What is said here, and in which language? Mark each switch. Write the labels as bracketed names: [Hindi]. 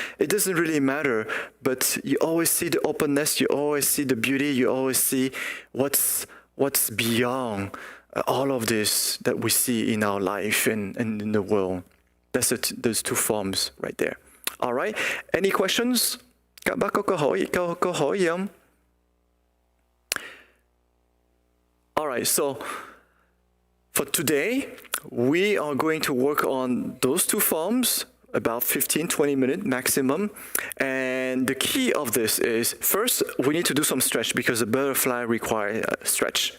[English] It doesn't really matter, but you always see the openness, you always see the beauty, you always see what's beyond all of this that we see in our life and in the world. That's those two forms right there. All right. Any questions? [Vietnamese] Các bác có câu hỏi gì không? [English] All right. So for today, we are going to work on those two forms, about 15-20 minutes maximum. And the key of this is, first, we need to do some stretch, because the butterfly requires stretch.